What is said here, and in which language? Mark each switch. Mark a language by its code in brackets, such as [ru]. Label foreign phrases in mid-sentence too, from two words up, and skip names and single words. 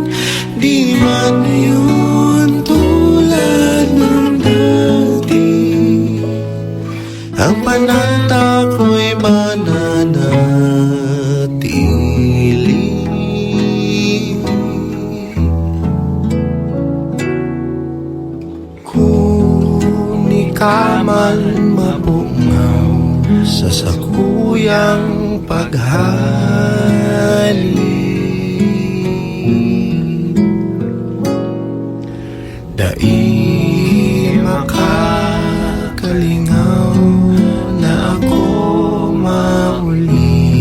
[tl] Di man yun tulad ng dati, ang panata ko'y mananatili. [bik] Kung ikaw man mapungaw sa sakuyang paghali. Dai makakalingaw na ako mauli.